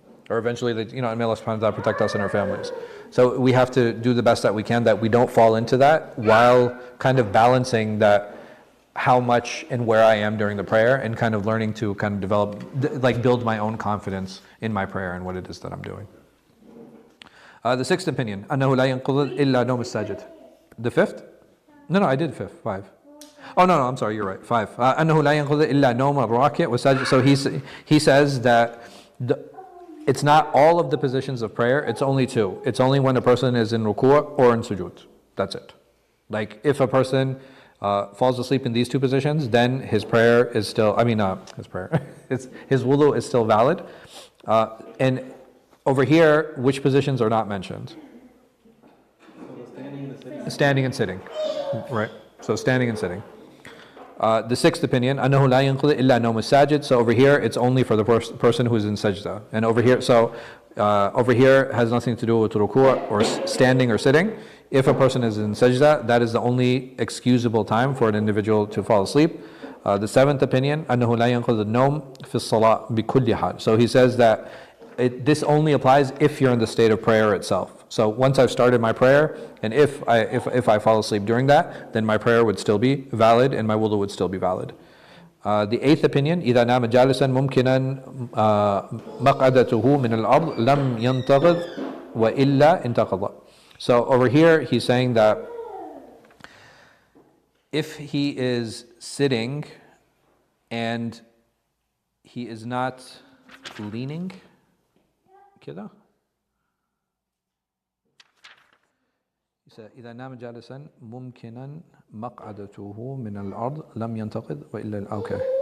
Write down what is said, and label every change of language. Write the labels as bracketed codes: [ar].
[en] Or eventually may Allah subhanahu wa ta'ala protect us and our families. So we have to do the best that we can, that we don't fall into that, while kind of balancing that how much and where I am during the prayer, and kind of learning to kind of develop, build my own confidence in my prayer and what it is that I'm doing. The 6th opinion, [ar] أنه لا ينقض إلا نوم الساجد. [en] The 5th? No, I did 5. Oh no, I'm sorry, you're right. 5. [ar] أنه لا ينقض إلا نوم الراكع والساجد. [en] So he says that it's not all of the positions of prayer. It's only 2. It's only when a person is in ruku' or in sujood. That's it. Like if a person falls asleep in these 2 positions, then his prayer is still. His prayer. His wudu is still valid, and over here, which positions are not mentioned? So the standing and the sitting? Standing and sitting, right? So standing and sitting. The 6th opinion, [ar] أنه لا ينقض إلا نوم الساجد. [en] So over here, it's only for the person who's in sajda. And over here has nothing to do with ruku' or standing or sitting. If a person is in sajda, that is the only excusable time for an individual to fall asleep. The 7th opinion, [ar] أنه لا ينقض النوم في الصلاة بكل حال. [en] So he says that this only applies if you're in the state of prayer itself. So once I've started my prayer, and if I fall asleep during that, then my prayer would still be valid and my wudu would still be valid. The eighth opinion, [ar] إذا نام جالسا ممكنا مقعدته من الأرض لم ينتقض وإلا انتقض. [en] So over here he's saying that if he is sitting and he is not leaning [ar] كده إذا نام جالسا ممكنا مقعدته من الأرض لم ينتقض وإلا [en] okay.